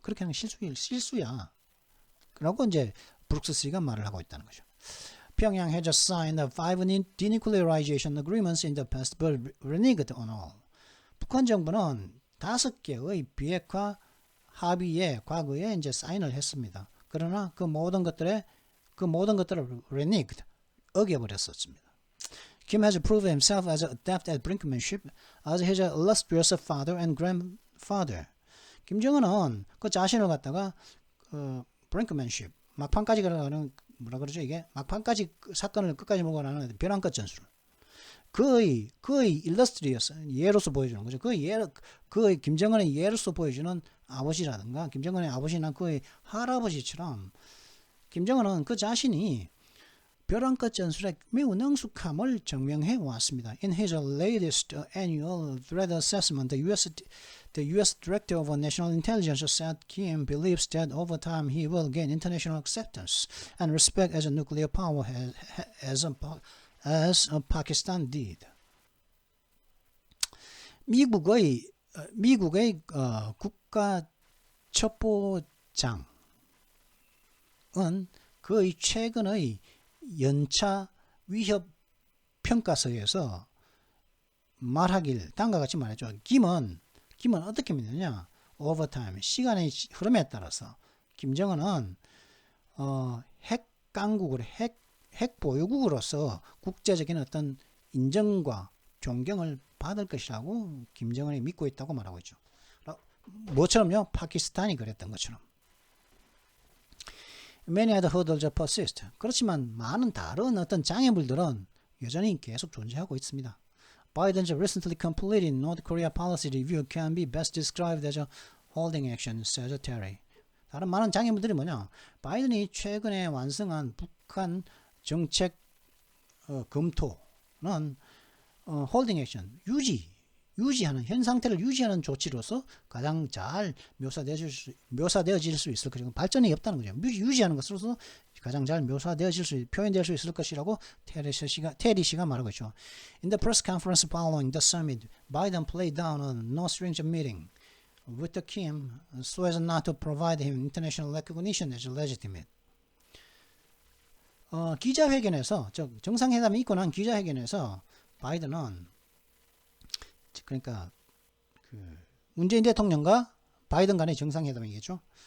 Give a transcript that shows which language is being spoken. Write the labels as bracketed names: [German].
[Korean] 그렇게 하는 실수야. 라고 이제 브룩스 씨가 말을 하고 있다는 거죠. [English] Pyongyang has just signed 5 denuclearization agreements in the past, but reneged on all. [Korean] 북한 정부는 5개의 비핵화 합의에 과거에 이제 사인을 했습니다. 그러나 그 모든 것들을 reneged, 어겨버렸었습니다. [English] Kim has proven himself as adept at brinkmanship as his illustrious father and grandfather. [Korean] 김정은은 그 자신을 갖다가 brinkmanship, 막판까지 가는 뭐라 그러죠 이게 막판까지 사건을 끝까지 몰고 가는 벼랑끝 전술. 그의 일러스트리어스 예로서 보여주는 거죠. 그의 김정은의 예로서 보여주는 아버지라든가 김정은의 아버지나 그의 할아버지처럼 김정은은 그 자신이 벼랑끝 전술의 매우 능숙함을 증명해 왔습니다. [English] In his latest annual threat assessment, the U.S. Director of National Intelligence said Kim believes that over time he will gain international acceptance and respect as a nuclear power as Pakistan did. [Korean] 미국의 국가 첩보장은 그의 최근의 연차 위협 평가서에서 말하길 다음과 같이 말했죠. 김은 어떻게 믿느냐? [English] Over time, [Korean] 시간의 흐름에 따라서 김정은은 핵 강국으로 핵 보유국으로서 국제적인 어떤 인정과 존경을 받을 것이라고 김정은이 믿고 있다고 말하고 있죠. 뭐처럼요? 파키스탄이 그랬던 것처럼. [English] Many other hurdles persist. [Korean] 그렇지만 많은 다른 어떤 장애물들은 여전히 계속 존재하고 있습니다. [English] Biden's recently completed North Korea policy review can be best described as a holding action, says Terry. [Korean] 다른 많은 장애물들이 뭐냐? 바이든이 최근에 완성한 북한 정책 검토는 [English] holding action, [Korean] 유지하는 현 상태를 유지하는 조치로서 가장 잘 묘사되어질 수 있을 것이고 발전이 없다는 거죠. 유지하는 것으로서 가장 잘 표현될 수 있을 것이라고 테리 씨가 말하고 있죠. [English] In the press conference following the summit, Biden played down a no strings meeting with Kim so as not to provide him international recognition as legitimate. [Korean] 기자회견에서 정상회담이 있고 난 기자회견에서 바이든은 그러니까 문재인 대통령과 바이든 간의 정상회담이겠죠.